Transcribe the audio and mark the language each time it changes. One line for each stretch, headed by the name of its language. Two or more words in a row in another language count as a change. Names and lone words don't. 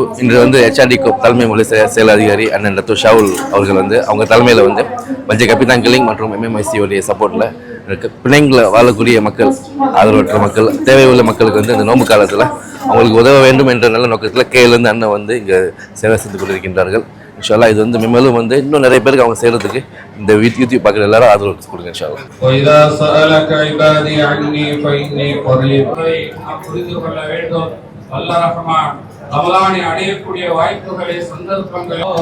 Tamil: இன்று வந்து HRD தலைமை மொழி செயல் அதிகாரி அண்ணன் ரத்து ஷாவுல் அவர்கள் வந்து அவங்க தலைமையில் வந்து பஞ்ச கபித்தான் கிளிங் மற்றும் MMIC உடைய சப்போர்ட்டில் பிணைங்களை வாழக்கூடிய மக்கள், ஆதரவற்ற மக்கள், தேவையுள்ள மக்களுக்கு வந்து இந்த நோன்பு காலத்தில் அவங்களுக்கு உதவ வேண்டும் என்ற நல்ல நோக்கத்தில் கேலேருந்து அண்ணன் வந்து இங்கே சேவை செய்து கொண்டிருக்கின்றார்கள்.
Arabic: إن شاء الله
Tamil: இது வந்து மென்மேலும் வந்து இன்னும் நிறைய பேருக்கு அவங்க செய்கிறதுக்கு இந்த யூடியூப் பார்க்குற எல்லாரும் ஆதரவு கொடுங்க
Arabic: إن شاء الله. وَإِذَا سَأَلَكَ عِبَادِي عَنِّي فَإِنِّي قَرِيبٌ.
Tamil: நாம் புரிந்து கொள்ள வேண்டும், அல்லாஹ் ரஹ்மான் ரமலானை அடையக்கூடிய வாய்ப்புகளை, சந்தர்ப்பங்களை